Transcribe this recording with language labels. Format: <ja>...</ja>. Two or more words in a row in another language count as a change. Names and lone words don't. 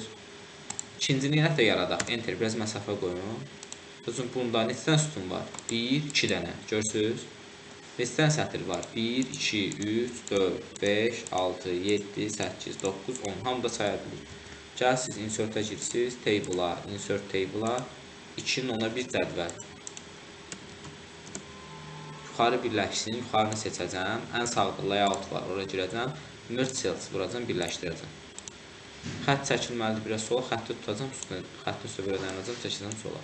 <az>İkincini yenə də yaradaq. Enter, biraz məsafə qoyun. Bunda neçə dənə sütun var? 1, 2 dənə. Görürsünüz? Neçə sətr var? 1, 2, 3, 4, 5, 6, 7, 8, 9, 10. Hamı da saya bilir. Gəl siz insert-a girirsiniz, table-a,</az> <en>insert table-</en> <az>a, 2-nin ona bir cədvəl. Yuxarı birləşsin, yuxarını seçəcəm. Ən sağda layout var, oraya girəcəm.</az> <en>Merge cells</en> <az>vuracam, birləşdirəcəm. Xətt çəkilməlidir biraz sola, xətti tutacam, xətti üstə belə dayanacam, çəkəcəm sola.</az>